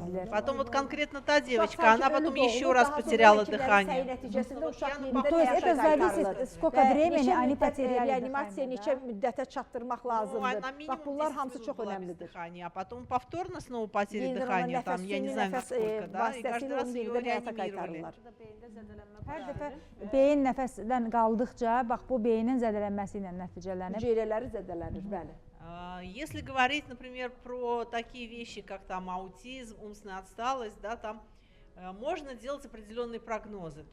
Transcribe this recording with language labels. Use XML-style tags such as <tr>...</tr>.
<ru>Потом вот конкретно та девочка, она потом еще раз потеряла дыхание. То есть это зависит, сколько времени они потеряли реанимasiya</ru> <az>neçə müddətə çatdırmaq lazımdır. Bax bunlar hamısı çox önəmlidir.</az> <ru>А потом повторно снова потеря дыхания, там я не знаю сколько, да, и каждый раз ее реанимировали.</ru> <az>Hər dəfə beyin nəfəsdən qaldıqca, bax bu beynin zədələnməsi ilə nəticələnir. Hüceyrələri zədələnir, bəli.</az> <ru>Если говорить, например, про такие вещи, как там аутизм, умственная отсталость, да, там можно делать определенные прогнозы.</ru>